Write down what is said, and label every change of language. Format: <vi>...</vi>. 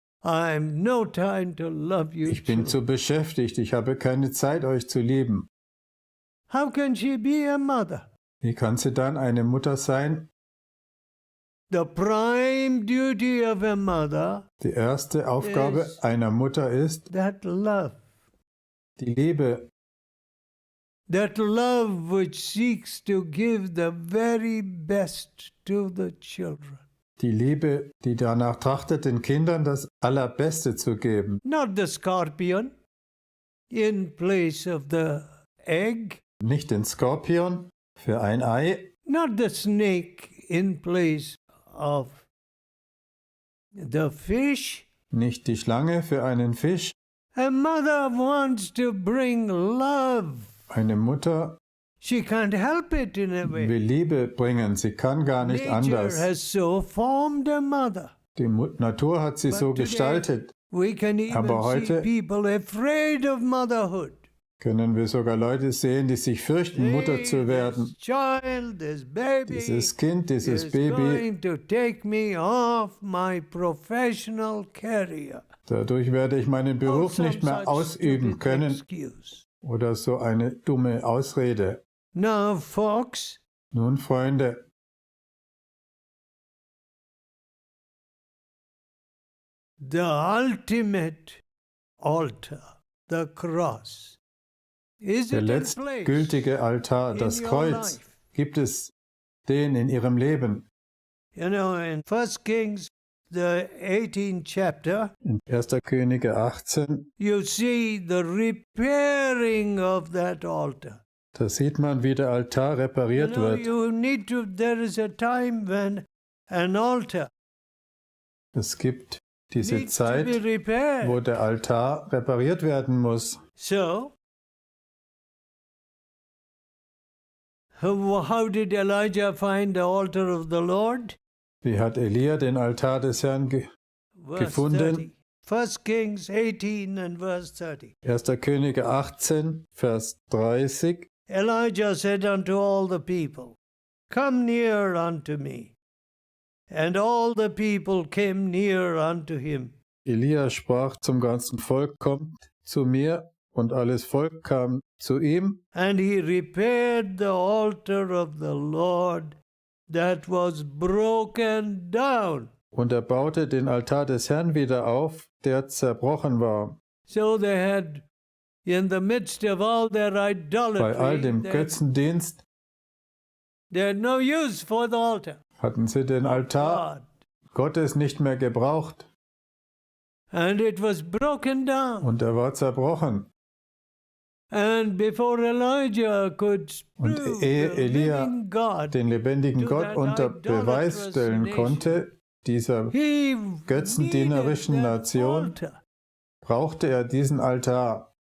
<en>I have no time to love you,</en> <de>Ich bin</de> <en>children.</en> <de>zu beschäftigt, ich habe keine Zeit, euch zu lieben.</de> <en>How can she be a mother?</en> <de>Wie kann sie dann eine Mutter sein?</de> <en>The prime duty of a mother,</en> <de>Die erste Aufgabe</de> <en>Yes.</en> <de>einer Mutter ist</de> <en>that love</en> <de>die Liebe,</de> <en>which seeks to give the very best to the children.</en> <de>die Liebe, die danach trachtet, den Kindern das Allerbeste zu geben.</de> <en>Not the scorpion in place of the egg,</en> <de>Nicht den Skorpion für ein Ei,</de> <en>not the snake in place of the fish.</en> <de>nicht die Schlange für einen Fisch.</de> <en>A mother wants to bring love.</en> <de>Eine Mutter</de> <en>She can't help it in a way.</en> <de>will Liebe bringen, sie kann gar nicht</de> <en>Nature</en> <de>anders.</de> <en>has so formed a mother.</en> <de>Die Natur hat sie</de> <en>But</en> <de>so</de> <en>today,</en> <de>gestaltet.</de> <en>We can even</en> <de>Aber heute</de> <en>see people afraid of motherhood.</en> <de>Können wir sogar Leute sehen, die sich fürchten, Mutter</de> <en>Hey,</en> <de>zu werden.</de> <en>this child, this baby</en> <de>Dieses Kind, dieses</de> <en>is</en> <de>Baby,</de> <en>going to take me off my professional career.</en> <de>dadurch werde ich meinen Beruf</de> <en>Some</en> <de>nicht mehr</de> <en>such</en> <de>ausüben</de> <en>stupid</en> <de>können.</de> <en>excuse.</en> <de>Oder so eine dumme Ausrede.</de> <en>Now, folks,</en> <de>Nun, Freunde,</de> <en>the ultimate altar, the cross, is</en> <de>der</de> <en>it in place</en> <de>letztgültige Altar,</de> <en>in</en> <de>das</de> <en>your</en> <de>Kreuz,</de> <en>life?</en> <de>gibt es den in ihrem Leben.</de> <en>You know, in 1 Kings, the 18th chapter,</en> <de>In 1. Könige 18,</de> <en>you see the repairing of that altar.</en> <de>da sieht man, wie der Altar repariert wird.</de> <en>There is a time when an altar</en> <de>Es gibt diese</de> <en>needs to be</en> <de>Zeit, wo</de> <en>repaired.</en> <de>der Altar repariert werden muss.</de> <en>So, how did Elijah find the altar of the Lord?</en> <de>Wie hat Elia den Altar des Herrn</de> <en>Verse</en> <de>gefunden?</de> <en>30. 1 Kings 18 and verse 30.</en> <de>1. Könige 18, Vers 30.</de> <en>Elijah said unto all the people, Come near unto me. And all the people came near unto him.</en> <de>Elia sprach zum ganzen Volk, Kommt zu mir, und alles Volk kam zu ihm.</de> <en>And he repaired the altar of the Lord that was broken down.</en> <de>Und er baute den Altar des Herrn wieder auf, der zerbrochen war.</de> <en>So they had, in the midst of all their idolatry,</en> <de>bei all dem Götzendienst</de> <en>they had no use for the altar.</en> <de>Hatten sie den Altar Gottes nicht mehr gebraucht.</de> <en>And it was broken down.</en> <de>Und er war zerbrochen.</de> <en>And before Elijah could</en> <de>und ehe Elia den lebendigen Gott unter Beweis stellen konnte, dieser götzendienerischen Nation, brauchte er diesen Altar.</de>